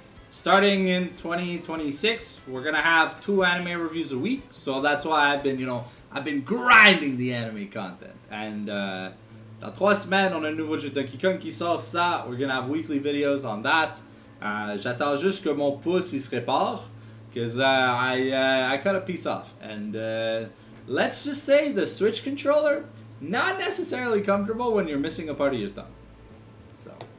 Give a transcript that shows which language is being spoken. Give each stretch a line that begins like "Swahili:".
English: Starting in 2026, we're gonna have 2 anime reviews a week, so that's why I've been grinding the anime content.
French: And dans 3 semaines, on a un nouveau jeu de Donkey Kong qui sort, ça.
English: We're gonna have weekly videos on that.
French: J'attends juste que mon pouce il se répare,
English: because I cut a piece off. And let's just say the Switch controller, not necessarily comfortable when you're missing a part of your thumb. So.